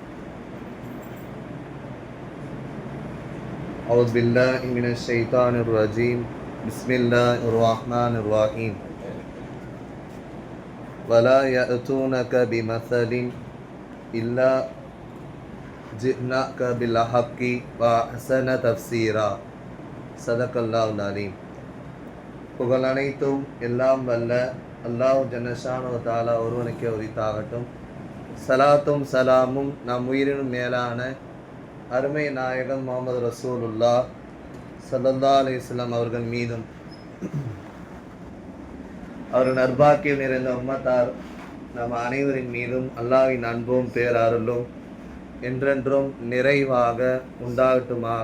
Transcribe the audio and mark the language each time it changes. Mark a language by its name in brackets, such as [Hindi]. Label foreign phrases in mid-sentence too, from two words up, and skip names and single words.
[Arabic] أعوذ بالله من الشيطان الرجيم بسم الله الرحمن الرحيم ولا يأتونك بمثل إلا جئناك بالحق وأحسن تفسيرا صدق الله العليم. [Tamil] புகழ் அனைத்தும் எல்லாம் வல்ல [Arabic] الله جل شأنه تعالى [Tamil] ஒருவனுக்கே உரித்தாகட்டும். சலாத்தும் சலாமும் நம் உயிரினும் மேலான அருமை நாயகம் முஹம்மது [Arabic] رسول الله صلى الله عليه وسلم [Tamil] அவர்கள் மீதும் அவர் நற்பாக்கியம் நிறைந்த உம்மத்தார் நம் அனைவரின் மீதும் அல்லாஹ்வின் அன்பும் பேரருளும் என்றென்றும் நிறைவாக உண்டாகட்டுமாக.